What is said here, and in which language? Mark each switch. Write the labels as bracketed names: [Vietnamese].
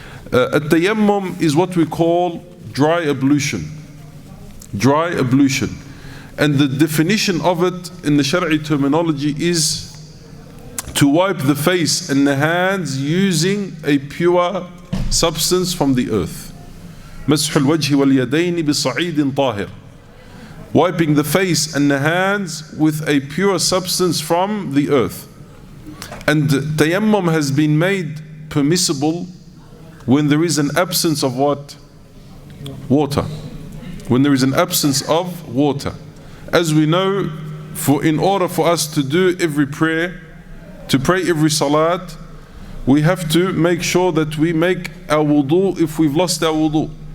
[English] Tayammum is what we call dry ablution. Dry ablution. And the definition of it in the Shari'i terminology is to wipe the face and the hands using a pure substance from the earth. [Arabic] مسح الوجه واليدين بصعيد طاهر. [English] Wiping the face and the hands with a pure substance from the earth. And tayammum has been made permissible when there is an absence of what? Water. When there is an absence of water. As we know, in order for us to do every prayer, to pray every salat, we have to make sure that we make our wudu if we've lost our wudu.